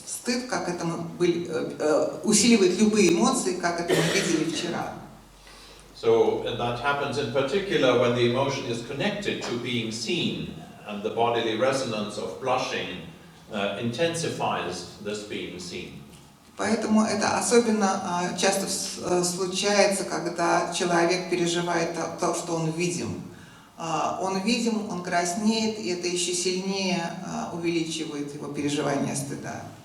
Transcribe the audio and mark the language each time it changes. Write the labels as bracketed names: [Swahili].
[Russian] стыд, как это мы усиливает любые эмоции, как это мы видели вчера. [English] So that happens in particular when the emotion is connected to being seen, and the bodily resonance of blushing intensifies this being seen. [Russian] Поэтому это особенно часто случается, когда человек переживает то, что он видим. Он видим, он краснеет, и это еще сильнее увеличивает его переживание стыда.